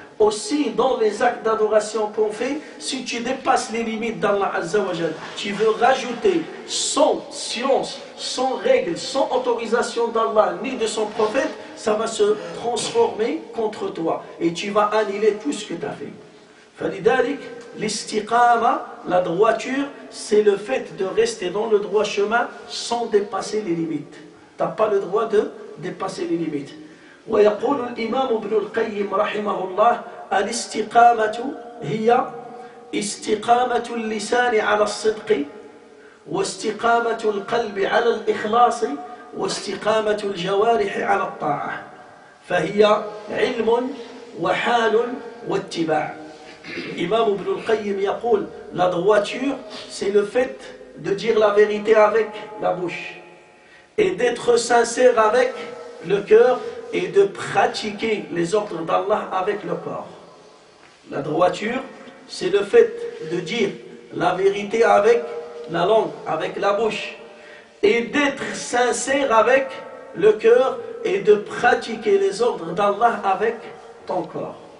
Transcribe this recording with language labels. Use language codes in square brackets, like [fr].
[fr] Aussi, dans les actes d'adoration qu'on fait, si tu dépasses les limites d'Allah Azza wa Jal, tu veux rajouter sans science, sans règles, sans autorisation d'Allah ni de son prophète, ça va se transformer contre toi et tu vas annuler tout ce que tu as fait. [ar] فلذلك [fr] l'istiqama, la droiture, c'est le fait de rester dans le droit chemin sans dépasser les limites. Tu n'as pas le droit de dépasser les limites. [ar] ويقول الإمام ابن القيم رحمه الله الاستقامة هي استقامة اللسان على الصدق واستقامة القلب على الإخلاص واستقامة الجوارح على الطاعة فهي علم وحال واتباع. [fr] Imam Ibn al-Qayyim [ar] يقول [fr] la droiture c'est le fait de dire la vérité avec la bouche et d'être sincère avec le cœur et de pratiquer les ordres d'Allah avec le corps. La droiture, c'est le fait de dire la vérité avec la langue, avec la bouche, et d'être sincère avec le cœur et de pratiquer les ordres d'Allah avec ton corps.